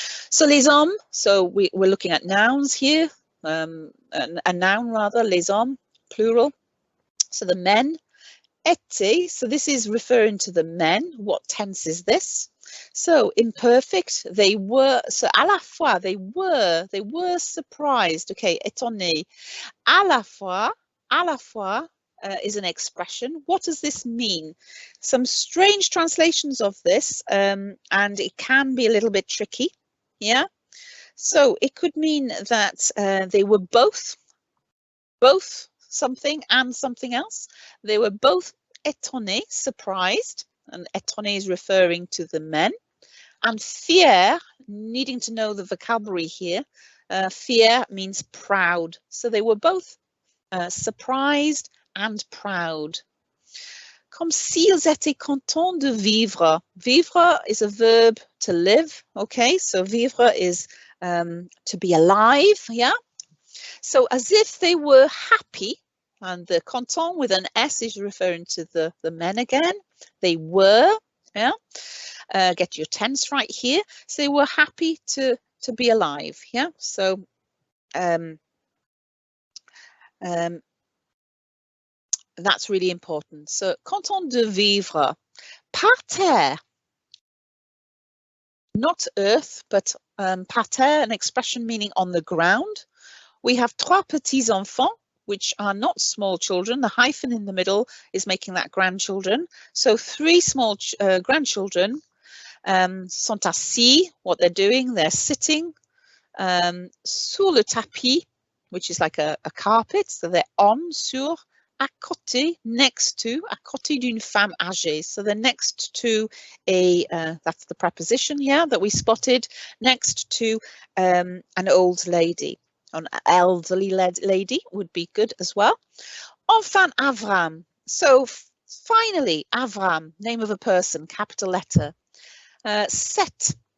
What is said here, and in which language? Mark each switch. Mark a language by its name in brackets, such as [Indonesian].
[English] So [French] les hommes, [English] so we're looking at nouns here, a noun rather, les hommes, plural. So the men, été, so this is referring to the men. What tense is this? So imperfect, they were, so [French] à la fois, [English] they were surprised. Okay, étonné. [French] À la fois [English] is an expression. What does this mean? Some strange translations of this, and it can be a little bit tricky. Yeah. So it could mean that they were both something and something else. They were both étonnés, surprised, and étonné is referring to the men. And fier, needing to know the vocabulary here, fier means proud. So they were both surprised and proud. [French] Comme s'ils étaient contents de vivre. [English] Vivre is a verb to live. Okay, so vivre is to be alive. Yeah. So as if they were happy, and the content with an S is referring to the men again. They were. Yeah. Get your tense right here. So they were happy to be alive. Yeah. So that's really important. [French] So content de vivre. Par terre. [English] Not earth, but par terre, an expression meaning on the ground. We have [French] trois petits enfants, [English] which are not small children. The hyphen in the middle is making that grandchildren. So 3 small grandchildren [French] sont assis. [English] What they're doing, they're sitting [French] sur le tapis, [English] which is like a carpet. So they're on, sur, à côté, next to, [French] à côté d'une femme âgée. [English] So they're next to that's the preposition, yeah, that we spotted, next to an old lady. An elderly lady would be good as well. [French] Enfin, [English] Avram. So finally, Avram, name of a person, capital letter. Set.